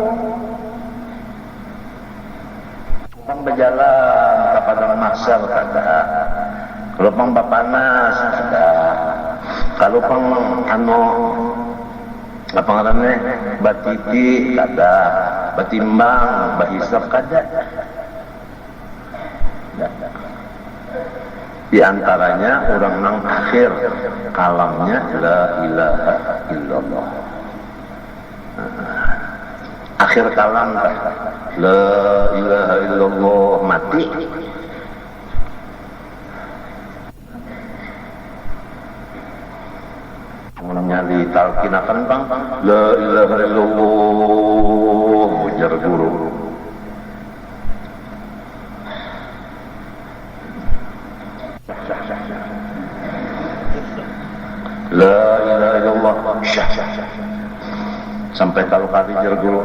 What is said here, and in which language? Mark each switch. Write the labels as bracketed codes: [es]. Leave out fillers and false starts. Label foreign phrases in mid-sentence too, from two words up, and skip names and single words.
[bjn] Pang berjalan ke padang mahsyar kada, kalau pang bapanas kada, kalau pang apa ngarannya batiti kada, batimbang bahisab kada. Di antaranya orang nang akhir kalamnya [ar] لا إله إلا الله. [bjn] Akhir kalam [ar] لا إله إلا الله [bjn] mati. Nyali talkinakan bang [ar] لا إله إلا الله [bjn] ujar guru. [ar] لا إله إلا الله [bjn] sampai kalau kali jar guru.